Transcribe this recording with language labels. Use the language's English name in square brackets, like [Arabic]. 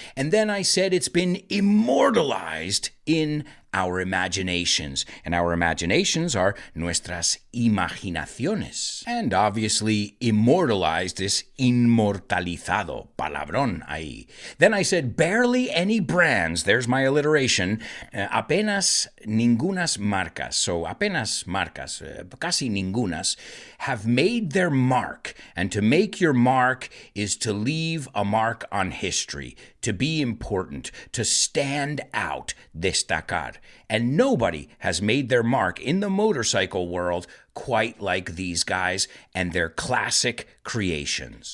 [English] And then I said it's been immortalized in our imaginations. And our imaginations are [Spanish] nuestras imaginaciones. [English] And obviously, immortalized is [Spanish] inmortalizado. Palabrón ahí. [English] Then I said barely any brands. There's my alliteration. [Spanish] Apenas ningunas marcas. [English] So [Spanish] apenas marcas, casi ningunas, [English] have made their mark. And to make your mark is to leave a mark on history, to be important, to stand out, [Spanish] destacar. [English] And nobody has made their mark in the motorcycle world quite like these guys and their classic creations.